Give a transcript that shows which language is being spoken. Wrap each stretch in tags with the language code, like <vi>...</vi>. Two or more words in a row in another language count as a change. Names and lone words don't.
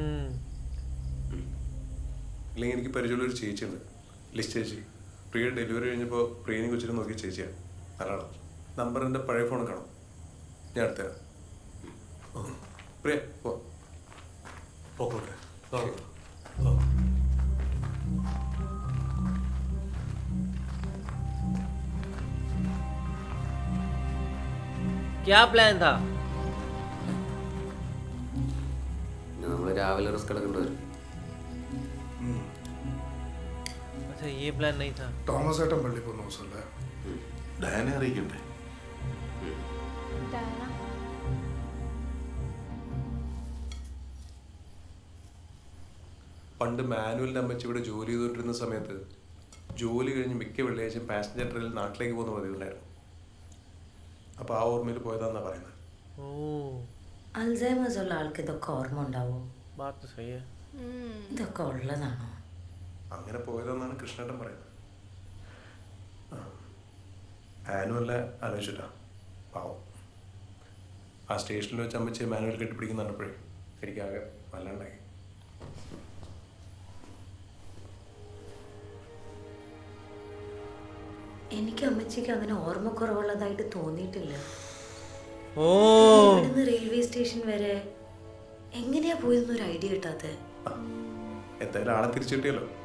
<ml>ഇല്ലെങ്കിൽ എനിക്ക് പരിചയമുള്ളൊരു ചേച്ചിയുണ്ട്, ലിസ്റ്റ് ചേച്ചി. പ്രിയ ഡെലിവറി കഴിഞ്ഞപ്പോൾ പ്രിയനെ കൊച്ചിനെ നോക്കിയ ചേച്ചിയാണ്. നല്ലതാണ്. നമ്പർ എൻ്റെ പഴയ ഫോണിൽ കാണും, ഞാൻ എടുത്തുതരാം. പ്രിയ പോ. പോക്കോട്ടെ. ആ.</ml> <hi>क्या प्लान था?</hi> <ml>നമ്മൾ രാവിലെ റിസ്ക് എടുക്കേണ്ടി വരും.</ml> <hi>अच्छा ये प्लान नहीं था.</hi> <ml>തോമസ് ഏട്ടൻ പള്ളി പോകുന്ന ദിവസമല്ലേ? ഡയനെ അറിയിക്കണ്ടേ? डायना പണ്ട് മാനുവലിൻ്റെ അമ്മച്ചി ഇവിടെ ജോലി ചെയ്തുകൊണ്ടിരുന്ന സമയത്ത് ജോലി കഴിഞ്ഞ് മിക്ക വെള്ളിയാഴ്ചയും പാസഞ്ചർ ട്രെയിനിൽ നാട്ടിലേക്ക് പോകുന്ന പതിവുണ്ടായിരുന്നു. അപ്പോൾ ആ ഓർമ്മയിൽ പോയതാന്നാണ് പറയുന്നത്. ओह അൽസൈമേഴ്സ് ഉള്ള ആൾക്ക് ഇതൊക്കെ ഓർമ്മ ഉണ്ടാവോ?</ml> <hi>बात तो सही है.</hi> <ml>ഇതൊക്കെ ഉള്ളതാണോ? അങ്ങനെ പോയതെന്നാണ് കൃഷ്ണേട്ടൻ പറയുന്നത്. ആനുവല്ല ആലോചിച്ചിട്ടാ പാവം. ആ സ്റ്റേഷനിൽ വെച്ച് അമ്മച്ചി മാനുവൽ കെട്ടിപ്പിടിക്കുന്ന കണ്ടപ്പോഴേ എനിക്കാകെ വല്ലാണ്ടായി. എനിക്ക് അമ്മച്ചിക്ക് അങ്ങനെ ഓർമ്മക്കുറവുള്ളതായിട്ട് തോന്നിയിട്ടില്ല. ഓ ഇവിടുന്ന് റെയിൽവേ സ്റ്റേഷൻ വരെ എങ്ങനെയാ പോയെന്നൊരു ഐഡിയ കിട്ടാത്ത. എന്തായാലും ആളെ തിരിച്ചു കിട്ടിയല്ലോ.</ml>